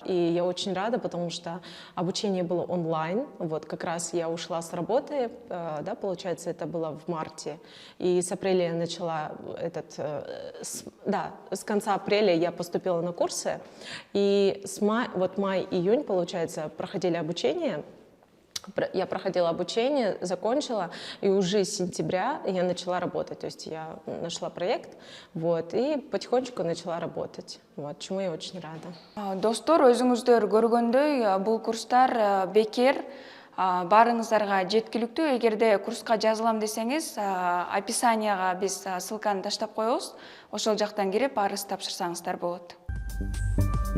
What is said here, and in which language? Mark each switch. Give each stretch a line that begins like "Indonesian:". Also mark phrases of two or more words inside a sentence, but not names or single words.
Russian: И я очень рада, потому что обучение было онлайн, вот, как раз я ушла с работы, да, получается, это было в марте, и с апреля я начала с конца апреля я поступила на курсы, и вот май-июнь, получается, проходили обучение. Я проходила обучение, закончила, и уже с сентября я начала работать. То есть я нашла проект, вот, и потихонечку начала работать. Вот, чему я очень рада.
Kyrgyz: Достор, өзүңүздөр көргөндөй, бул курстар бекер, барыңыздарга жеткиликтүү. Эгерде курска жазылам десеңиз, описанияга биз ссылканы таштап коебуз. Ошол жактан кирип арыз тапшырсаңыздар болот.